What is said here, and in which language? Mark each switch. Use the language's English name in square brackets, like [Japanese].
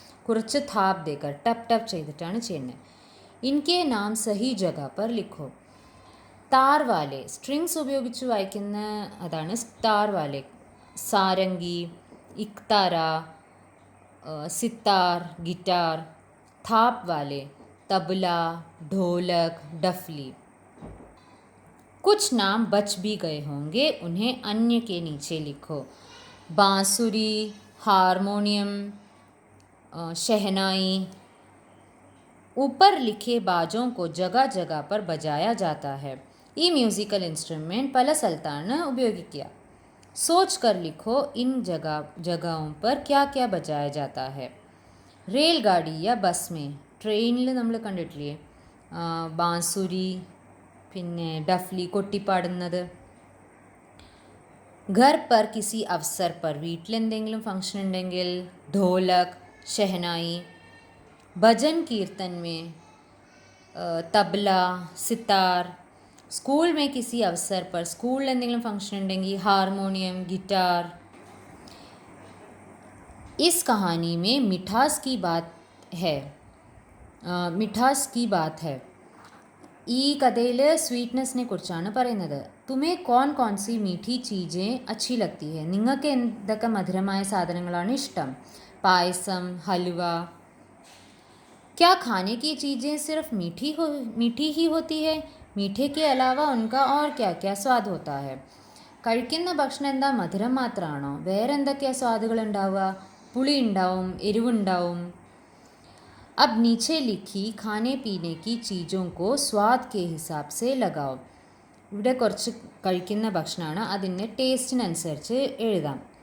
[Malayalam] കുറച്ച് താപ് ദേക്കർ ടപ്പ് ടപ്പ് ചെയ്തിട്ടാണ് ചെയ്യുന്നത്. [Hindi] ഇൻകെ നാം സഹി ജഗ പർ ലിഖോ. [Malayalam] താർ വാലെ സ്ട്രിങ്സ് ഉപയോഗിച്ച് വായിക്കുന്ന അതാണ് താർ വാലെ. [Hindi] സാരംഗി, ഇക്താര, സിത്താർ, ഗിറ്റാർ. थाप वाले तबला, ढोलक, डफली. कुछ नाम बच भी गए होंगे, उन्हें अन्य के नीचे लिखो। बांसुरी, हारमोनियम, शहनाई। ऊपर लिखे बाजों को जगह जगह पर बजाया जाता है. [Malayalam] ഈ മ്യൂസിക്കൽ ഇൻസ്ട്രുമെന്റ് പല സ്ഥലത്താണ് ഉപയോഗിക്കുക. [Hindi] सोच कर लिखो इन जगहों पर क्या क्या बजाया जाता है. रेलगाड़ी या बस में, [Malayalam] ട്രെയിനിൽ നമ്മൾ കണ്ടിട്ടില്ലേ ബാൻസുരി, പിന്നെ ഡഫ്ലി കൊട്ടിപ്പാടുന്നത്. [Hindi] घर पर किसी अवसर पर, [Malayalam] വീട്ടിലെന്തെങ്കിലും ഫംഗ്ഷൻ ഉണ്ടെങ്കിൽ [Hindi] ढोलक, शहनाई. भजन कीर्तन में तबला, सितार. स्कूल में किसी अवसर पर, [Malayalam] സ്കൂളിൽ എന്തെങ്കിലും ഫംഗ്ഷൻ ഉണ്ടെങ്കിൽ [Hindi] हारमोनियम, गिटार. इस कहानी में मिठास की बात है. मिठास की बात है. [Malayalam] ഈ കഥയിൽ സ്വീറ്റ്നെസ്സിനെ കുറിച്ചാണ് പറയുന്നത്. [Hindi] तुम्हें कौन कौन सी मीठी चीज़ें अच्छी लगती है. [Malayalam] നിങ്ങൾക്ക് എന്തൊക്കെ മധുരമായ സാധനങ്ങളാണ് ഇഷ്ടം. പായസം, ഹലുവ. [Hindi] क्या खाने की चीज़ें सिर्फ मीठी ही होती है. मीठे के अलावा उनका और क्या क्या स्वाद होता है. [Malayalam] കഴിക്കുന്ന ഭക്ഷണം എന്താ മധുരം മാത്രമാണോ, വേറെ എന്തൊക്കെയാണ് സ്വാദുകൾ ഉണ്ടാവുക. പുളി ഉണ്ടാവും, എരിവുണ്ടാവും. [Hindi] अब नीचे लिखी खाने पीने की चीज़ों को स्वाद के हिसाब से लगाओ. [Malayalam] ഇവിടെ കുറച്ച് കഴിക്കുന്ന ഭക്ഷണമാണ്, അതിൻ്റെ ടേസ്റ്റിനനുസരിച്ച് എഴുതാം.